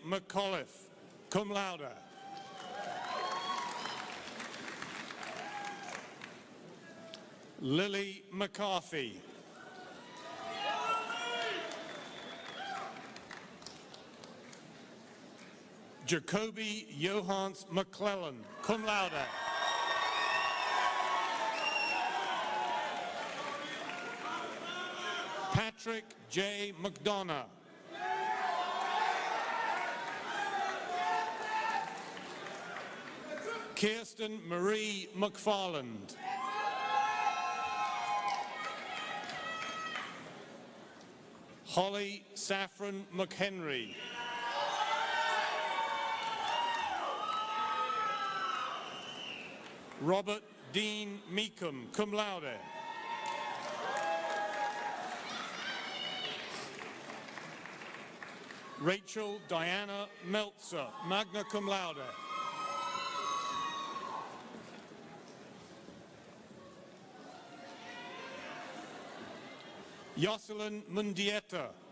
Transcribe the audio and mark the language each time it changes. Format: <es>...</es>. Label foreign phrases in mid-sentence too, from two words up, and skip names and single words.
<en>McAuliffe,</en> <la>cum laude.</la> <en>Lily McCarthy. Jacoby Johans McClellan,</en> <la>cum laude.</la> <en>Patrick J. McDonough. Kirsten Marie McFarland. Holly Saffron McHenry. Robert Dean Meekum,</en> <la>cum laude.</la> <en>Rachel Diana Meltzer,</en> <la>magna cum laude.</la> <en>Jocelyn Mundieta.</en>